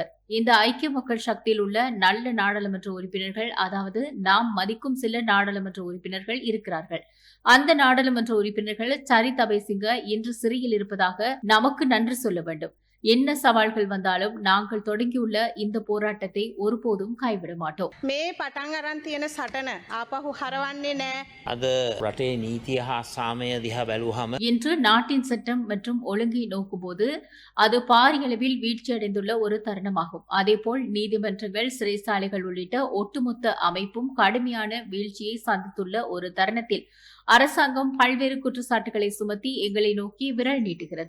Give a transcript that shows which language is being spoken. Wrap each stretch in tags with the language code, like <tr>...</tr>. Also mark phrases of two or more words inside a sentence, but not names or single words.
<ta>இந்த ஐக்கிய மக்கள் சக்தியில் உள்ள நல்ல நாடாளுமன்ற உறுப்பினர்கள், அதாவது நாம் மதிக்கும் சில நாடாளுமன்ற உறுப்பினர்கள் இருக்கிறார்கள். அந்த நாடாளுமன்ற உறுப்பினர்கள் சரித் அபேசிங்க இன்று சிறையில் இருப்பதாக நமக்கு நன்றி சொல்ல வேண்டும். என்ன சவால்கள் வந்தாலும் நாங்கள் தொடங்கியுள்ள இந்த போராட்டத்தை ஒருபோதும் கைவிட மாட்டோம்.</ta> <si>මේ පටන් අරන් තියෙන සටන ආපහු හරවන්නේ නෑ. අද රටේ නීතිය හා සාමය දිහා බැලුවහම</si> <ta>இன்று நாட்டின் சட்டம் மற்றும் ஒழுங்கை நோக்கும்போது அது பாரியளவில் வீழ்ச்சியடைந்துள்ள ஒரு தருணமாகும். அதேபோல் நீதிமன்றங்கள், சிறைச்சாலைகள் உள்ளிட்ட ஒட்டுமொத்த அமைப்பும் கடுமையான வீழ்ச்சியை சந்தித்துள்ள ஒரு தருணத்தில் அரசாங்கம் பல்வேறு குற்றச்சாட்டுகளை சுமத்தி எங்களை நோக்கி விரல் நீட்டுகிறது.</ta>